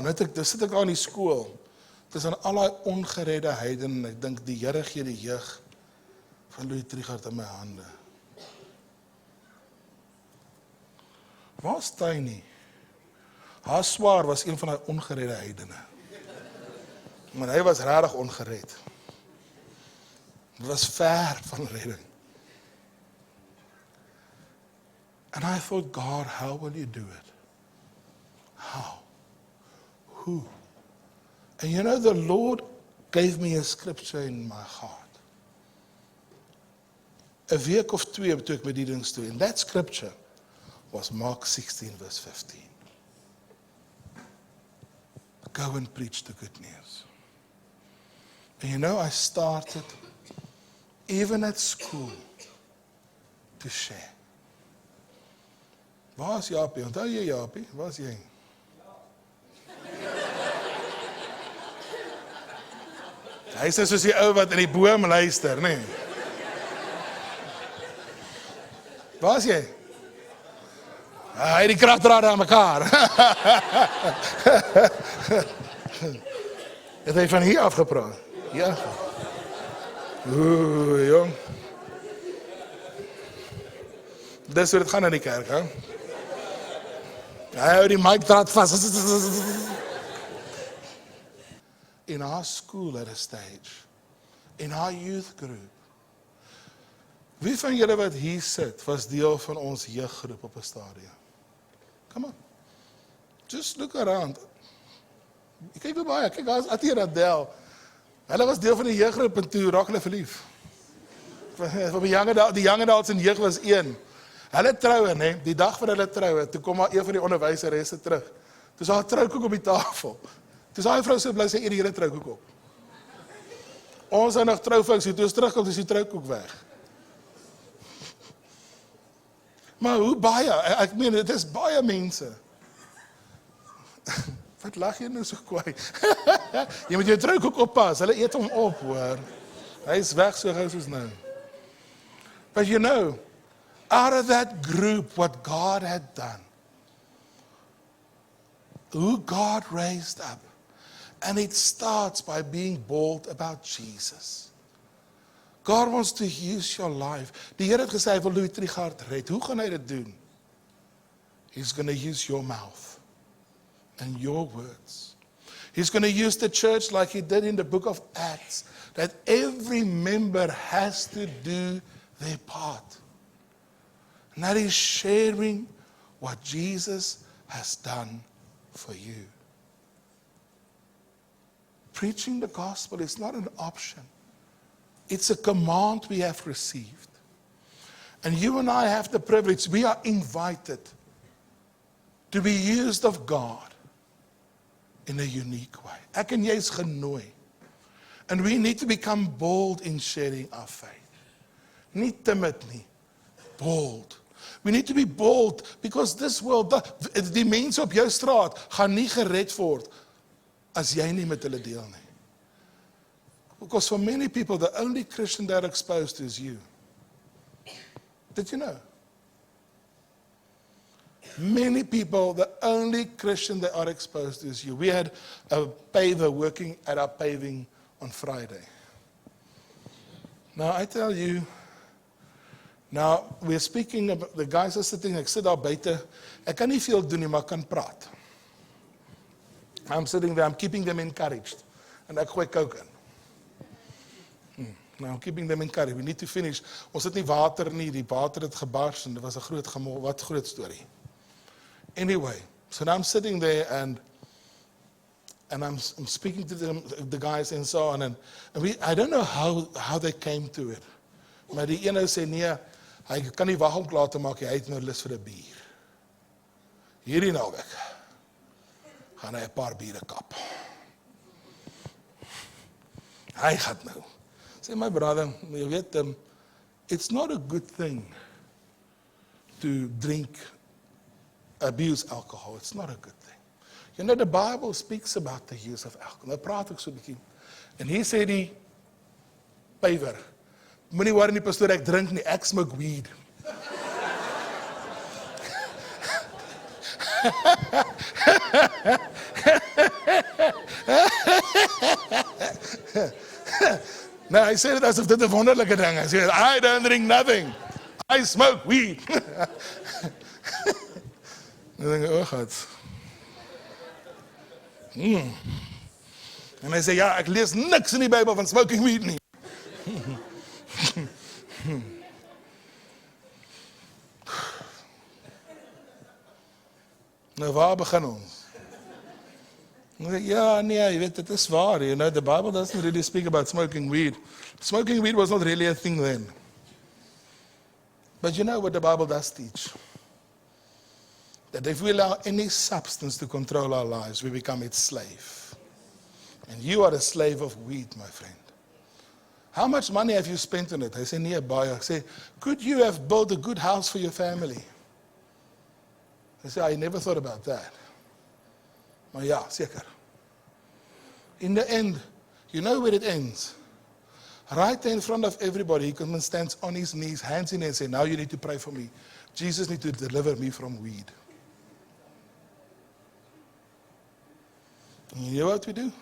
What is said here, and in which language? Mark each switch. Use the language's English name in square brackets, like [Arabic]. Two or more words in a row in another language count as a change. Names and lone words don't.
[Afrikaans] Nou sit ek daar in die skool. Tussen al daai ongeredde heidene en ek dink die Here gee die jeug van Louis Trichardt in my hande. Waar's Tiny? Haar swaar was een van die ongeredde heidene. Maar hy was regtig ongered. Dit was ver van redding. [English] And I thought, God, how will you do it? How? Who? And you know, the Lord gave me a scripture in my heart. [Afrikaans] 'n week of 2 toe ek bediening toe. [English] And that scripture was Mark 16 verse 15. Go and preach the good news. And you know, I started, even at school, to share. [Afrikaans] Waar is Japie? Onthou jy Japie? Waar is jy? Hy is soos die ou wat in die boom luister, nee. Waar is jy? Hy het die kragdrade aan mekaar. Het hy van hier afgepraat? Ja. Oeh, jong. Dis hoe dit gaan in die kerk, hè? Hy hou die mic draad vas. [English] In our school at a stage, in our youth group, [Afrikaans] wie van julle wat hier sit, was deel van ons jeuggroep op 'n stadium? [English] Come on. Just look around. [Afrikaans] Kyk hoe baie, kyk, daar is Atie en Adel. Hulle was deel van die jeuggroep en toe raak hulle verlief. Die [English] young adults [Afrikaans] in jeug was 1. Hulle troue, nee, die dag van hulle troue, toe kom maar een van die onderwyseresse terug. Toe is daar 'n troukoek op die tafel. Toe is daai vrou so bly sy eet die hele troukoek op. Ons het nog troufoutjies, toe ons terugkom, is die troukoek weg. Maar hoe baie, ek meen, dit is baie mense. Wat lag jy nou so kwaai? Jy moet jou troukoek oppas, hulle eet hom op, hoor. Hy is weg so gou soos nou. [English] But you know, out of that group, what God had done, who God raised up, and it starts by being bold about Jesus. God wants to use your life. [Afrikaans] Die Here het gesê hy wil Louis Trichardt red. Hoe gaan hy dit doen? [English] He's going to use your mouth and your words. He's going to use the church like he did in the book of Acts, that every member has to do their part. And that is sharing what Jesus has done for you. Preaching the gospel is not an option. It's a command we have received. And you and I have the privilege, we are invited to be used of God in a unique way. [Afrikaans] Ek en jy is genooi. [English] And we need to become bold in sharing our faith. [Afrikaans] Nie timid nie, [English] bold. We need to be bold because this world, [Afrikaans] die mense op jou straat gaan nie gered word as jy nie met hulle deel nie. [English] Because for many people, the only Christian they're exposed to is you. Did you know? Many people, the only Christian they are exposed to is you. We had a paver working at our paving on Friday. Now, I tell you, now, we're speaking about, the guys are sitting, [Afrikaans] ek sit daar buite, ek kan nie veel doen nie, maar ek kan praat. [English] I'm sitting there, I'm keeping them encouraged. [Afrikaans] En ek gooi coke in. [English] Now, I'm keeping them encouraged. We need to finish. [Afrikaans] Ons het nie water nie, die water het gebars en dit was 'n groot gemol, wat groot storie. [English] Anyway, so now I'm sitting there and I'm speaking to them, the guys and so on, and I don't know how they came to it. [Afrikaans] Maar die ene sê nee, hy kan nie wag om klaar te maak, hy het nou lus vir 'n bier. Hierdie naweek gaan hy 'n paar biere kap. Hy gaan nou. [English] Say, my brother, you weet, it's not a good thing to drink, abuse alcohol. It's not a good thing. You know, the Bible speaks about the use of alcohol. [Afrikaans] Nou praat ek so 'n bietjie. En hier sê die paver, moenie worry nie, pastoor, ek drink nie, ek [English] smoke weed. [Afrikaans] Nou, hy sê dit asof dit 'n wonderlike ding is. Hy sê, [English] I don't drink nothing. I smoke weed. [Afrikaans] En dan dink ek, [English] oh God. [Afrikaans] En hy sê, ja, ek lees niks in die Bybel van [English] smoking weed [Afrikaans] nie. Nou, waar begin ons? Ja, nee, jy weet, het is waar. [English] You know, the Bible doesn't really speak about smoking weed. Smoking weed was not really a thing then. But you know what the Bible does teach? That if we allow any substance to control our lives, we become its slave. And you are a slave of weed, my friend. How much money have you spent on it? I say, nearby. I say, could you have built a good house for your family? I say, I never thought about that. [Afrikaans] Maar ja, seker. [English] In the end, you know where it ends? Right in front of everybody, he comes and stands on his knees, hands in air, and says, now you need to pray for me. Jesus needs to deliver me from weed. And you know what we do?